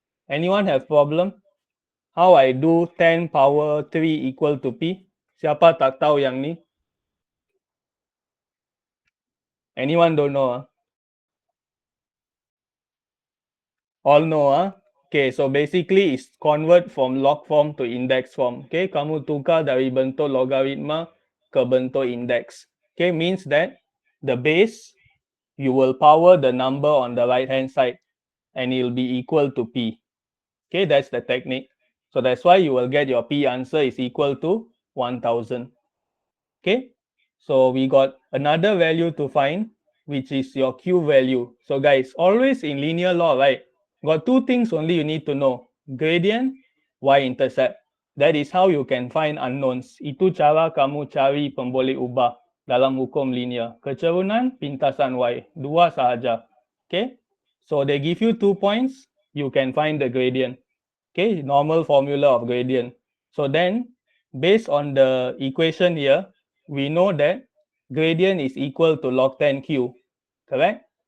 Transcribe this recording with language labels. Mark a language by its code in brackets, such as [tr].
[en] Anyone have problem? How I do 10 power 3 equal to P? [ms] Siapa tak tahu yang ni? [en] Anyone don't know? All know, Okay, so basically it's convert from log form to index form. [ms] Okay, kamu tukar dari bentuk logaritma ke bentuk index. [en] Okay, means that the base, you will power the number on the right hand side and it will be equal to P. Okay, that's the technique. So that's why you will get your P answer is equal to 1000. Okay, so we got another value to find, which is your Q value. So guys, always in linear law, right? Got two things only you need to know. Gradient, y-intercept. That is how you can find unknowns. [ms] Itu cara kamu cari pemboleh ubah dalam hukum linear. Kecerunan, pintasan y. Dua sahaja. Okay? [en] So they give you 2 points, you can find the gradient. Okay? Normal formula of gradient. So then, based on the equation here, we know that gradient is equal to log 10q. Correct?